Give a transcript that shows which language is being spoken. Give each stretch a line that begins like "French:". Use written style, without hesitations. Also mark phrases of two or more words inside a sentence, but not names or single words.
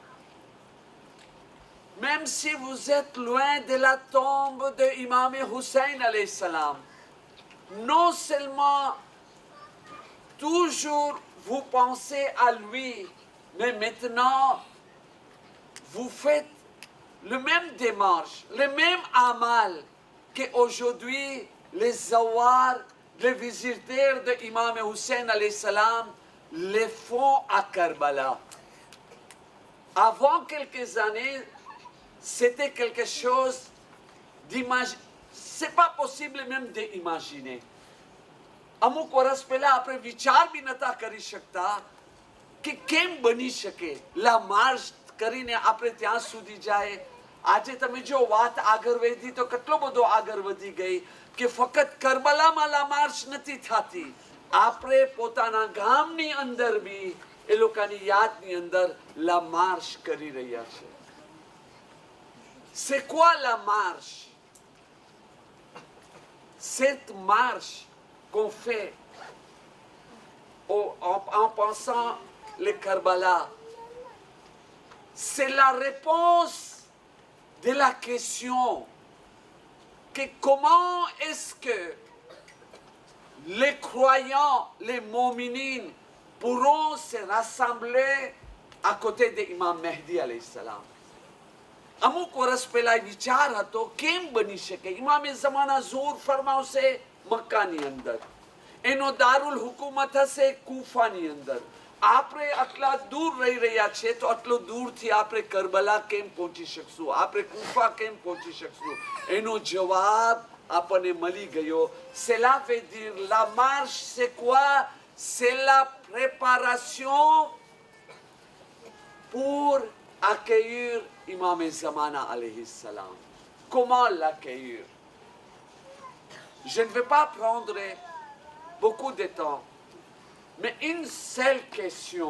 French: même si vous êtes loin de la tombe de Imam Hussein
Arabic: عليه السلام,
French: non seulement toujours vous pensez à lui, mais maintenant vous faites le même démarche, le même amal qu'aujourd'hui les zawar, les visiteurs de Imam Hussein alayhi salam, les font à Karbala. Avant quelques années, c'était quelque chose d'imaginer. C'est pas possible même d'imaginer.
Gujarati: અમુક વર્ષ પહેલા આપણે વિચાર બી નતા કરી શકતા કે કેમ બની શકે
French: la marche
Gujarati: કરીને આપણે ત્યાં સુધી જાય. આજે તમે જો વાત આગળ વધી તો કેટલો બધો આગળ વધી ગઈ કે ફક્ત કરબલામાં
French: la marche
Gujarati: નથી થતી, આપણે પોતાના ગામની અંદર બી એ લોકોની યાદની અંદર
French: la marche
Gujarati: કરી રહ્યા છે.
French: C'est quoi la marche? Cette marche qu'on fait en pensant le Karbala, c'est la réponse de la question que comment est-ce que les croyants, les mominines pourront se rassembler à côté d'Imam Mehdi
Arabic: عليه السلام.
Gujarati: અમુક વર્ષ પહેલા વિચાર હતો કેમ બની શકે. ઇમામે ઝમાના ઝૂર ફરમાવશે મક્કાની અંદર, એનો દારુલ હુકુમત હશે કૂફાની અંદર. આપણે આટલા દૂર રહી રહ્યા છે તો આટલો દૂરથી આપણે કરબલા કેમ પહોંચી શકશું, આપણે કૂફા કેમ પહોંચી શકશું? એનો જવાબ આપણને મળી ગયો.
French: Cela veut dire la marche c'est quoi? C'est la préparation pour accueillir Imam Zamana
Arabic: عليه السلام.
French: Comment l'accueillir? Je ne vais pas prendre beaucoup de temps, mais une seule question.